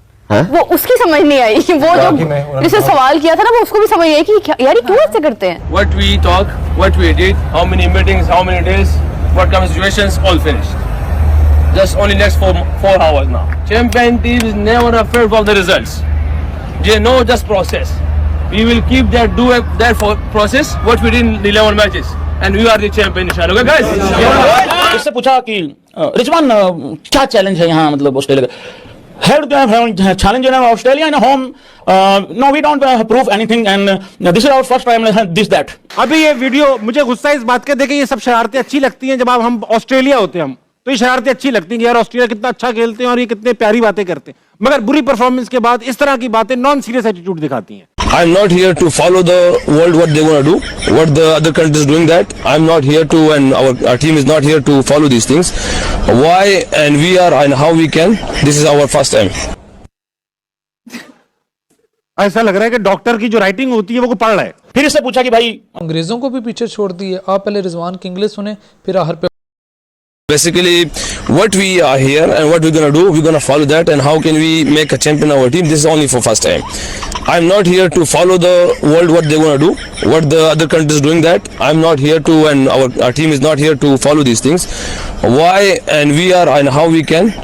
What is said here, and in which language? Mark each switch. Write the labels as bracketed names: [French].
[Hindi] वो उसकी समझ नहीं आई, वो जो जिसने सवाल किया था ना वो उसको भी समझ नहीं आई कि यार क्यों ऐसे करते हैं। [English] What we talk, what we did, how many meetings, how many days, what kind of situations, all finished. Just only next 4 hours now. Champion team is never afraid of the results. They know just process. We will keep that process what we did in 11 matches, and we are the champion inshallah. Okay guys. [Hindi] इससे पूछा कि रिजवान क्या challenge है यहाँ, मतलब Australia का [English] How do you have challenge in Australia in a home? No, we don't prove anything, and this is our first time. This that. [Hindi] अभी ये वीडियो मुझे गुस्सा इस बात का देखिए, ये सब शरारतें अच्छी लगती हैं जब आप हम ऑस्ट्रेलिया होते हैं, हम तो ये शरारतें अच्छी लगती हैं कि यार ऑस्ट्रेलिया कितना अच्छा खेलते हैं और ये कितने प्यारी बातें करते हैं, मगर बुरी परफॉर्मेंस के बाद इस तरह की बातें नॉन सीरियस एटीट्यूड दिखाती हैं। [English] I'm not here to follow the world what they're gonna do, what the other countries doing that. I'm not here to, and our team is not here to follow these things. Why and we are and how we can. This is our first time. [Hindi] ऐसा लग रहा है कि doctor की जो writing होती है वो पढ़ रहा है। फिर इससे पूछा कि भाई अंग्रेजों को भी पीछे छोड़ दिए, आप पहले रिजवान की इंग्लिश सुने फिर आहर पे। [English] Basically, what we are here and what we're gonna do, we're gonna follow that, and how can we make a champion our team. This is only for first time. I'm not here to follow the world what they're gonna do, what the other countries doing that. I'm not here to, and our team is not here to follow these things. Why and we are and how we can.